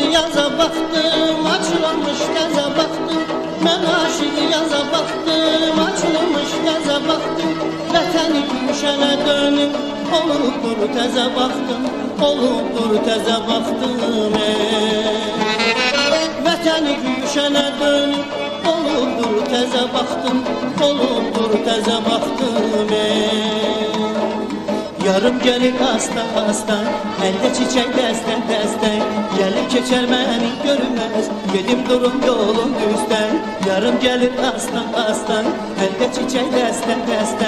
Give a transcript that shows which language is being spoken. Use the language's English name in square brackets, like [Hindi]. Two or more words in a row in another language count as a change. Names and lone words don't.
[Turkish] yaza baktım, açılmış yaza baktım. Ben aşık yaza baktım, açılmış yaza baktım. [Azerbaijani] Vətəni gülşənə dönüb, olubdur təzə baktım, olubdur təzə baktım. Vətəni gülşənə dönüb, olubdur təzə baktım, olubdur təzə baktım. [Turkish] Yarım gelir hasta hasta, elde çiçek dəstə dəstə. Gelip keçer beni görmez, gedim durum yolun düzden. Yarım gelir hasta hasta, elde çiçek dəstə dəstə.